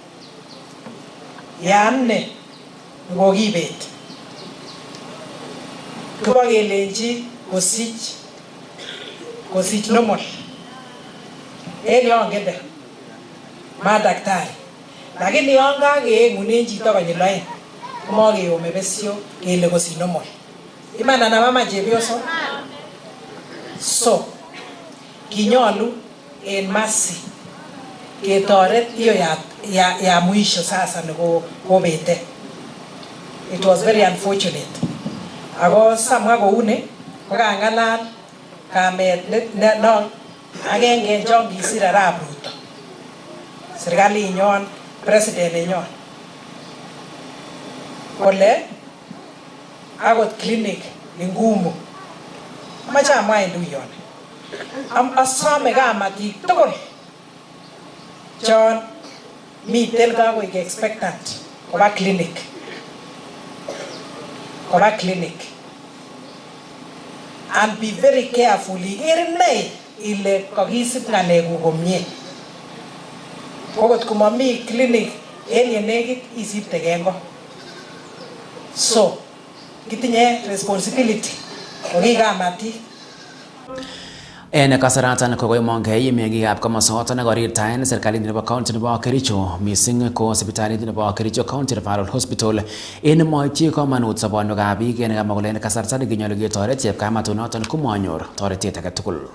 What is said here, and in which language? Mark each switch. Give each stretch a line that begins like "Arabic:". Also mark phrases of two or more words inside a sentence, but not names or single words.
Kalenjin: yanne kokibet kibokelenji kosich normal en yon kende ma daktari lakini yon kakeengunen chito konyil oeng komokeyome besio kele kosich normal iman anan mama chepyoso so kinyolu en masi ketoret
Swahili: hiyo ya mwisho sasa
Kalenjin: nikobete.
English: It was very unfortunate.
Kalenjin: Ako samwa koune kokang'alal kamet no agenge chon kisir Arap Ruto serikalinyon president nenyon kole akot clinic ni ngumu amache amwa en tuyon asome kamatik tugul chon miten kakoik expectant koba clinic
English: and be very careful
Kalenjin: iker inei ile kakisip ng'alekuk komie okot komomi clinic en yenekit isiptege ngo so kitinye responsibility kokikamatik. En kasaratan ko koimongei meng'ikab komosoton korirtaen serikalit nebo county nebo Kericho missing ko sipitalit nebo Kericho County Referral Hospital en moityi komonut sobonwekab biik en kamwa kole en kasarta nekinyolu ketoret chepkamatunoton komanyor toretet age tugul.